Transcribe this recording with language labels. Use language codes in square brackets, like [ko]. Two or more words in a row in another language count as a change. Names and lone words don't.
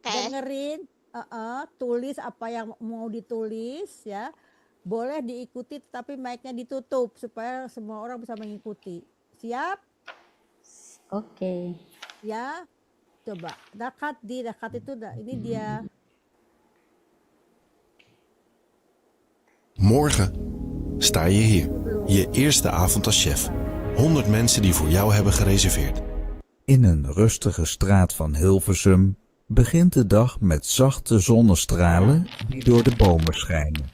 [id] Dengerin, tulis apa yang mau ditulis ya. Boleh diikuti tapi mic-nya ditutup supaya semua orang bisa mengikuti. Siap? Oke. Ya. Coba. Dakat itu ini dia. [nl] Morgen sta je hier, je eerste avond als chef. 100 mensen die voor jou hebben gereserveerd. In een rustige straat van Hilversum begint de dag met zachte zonnestralen die door de bomen schijnen.